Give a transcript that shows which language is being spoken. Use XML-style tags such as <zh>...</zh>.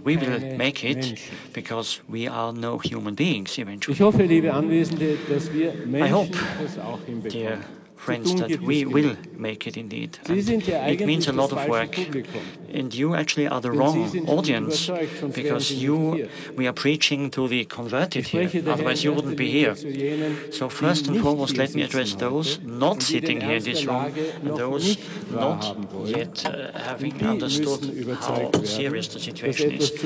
<en>We will make it because we are no human beings.</en> <de>Ich hoffe, liebe Anwesende, dass wir Menschen das auch hinbekommen.</de> <en>Dear friends, that we will make it indeed. It means a lot of work. And you actually are the wrong audience, because we are preaching to the converted here, otherwise you wouldn't be here. So first and foremost, let me address those not sitting here in this room, and those not yet having understood how serious the situation is.</en>